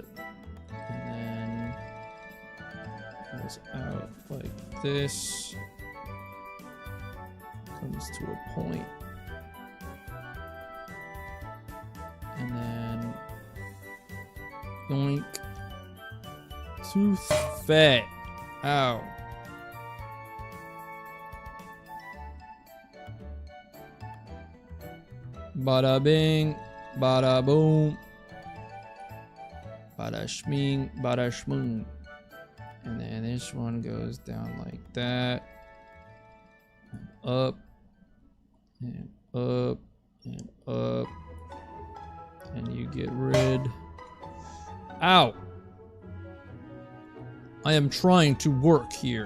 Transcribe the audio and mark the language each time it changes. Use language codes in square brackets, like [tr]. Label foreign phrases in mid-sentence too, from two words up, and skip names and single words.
[en] And then goes out like this. Comes to a point. And then yoink. Tooth fat. Ow. Bada bing, bada boom, bada shming, bada shmoong. And then this one goes down like that. And up, and up, and up. And you get rid. Ow! I am trying to work here.